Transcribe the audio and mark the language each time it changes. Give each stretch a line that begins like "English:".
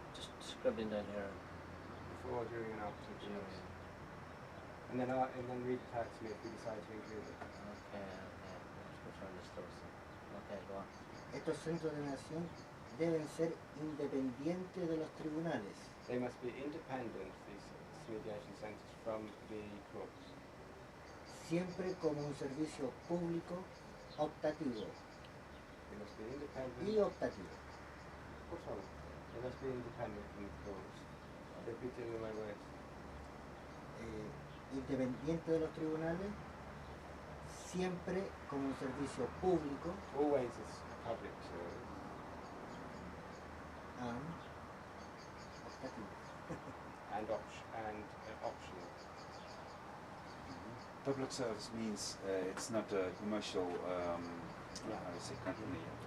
English: Just scribbling down here. Before, during, and after divorce. And then read it out to me if we decide to include it. Okay. Let's go find this close. Okay, go on.
Spanish: Estos centros de mediación deben ser independientes de los tribunales,
English: They must be independent, these mediation centres, from the courts.
Spanish: siempre como un servicio público optativo
English: They must be independent.
Spanish: y optativo.
English: What's wrong? They must be independent from the courts. Repeating my words.
Spanish: Independiente de los tribunales, siempre como un servicio público
English: Always as a public service.
Spanish: optativo.
English: And optional. Public service means it's not a commercial how do you say, company.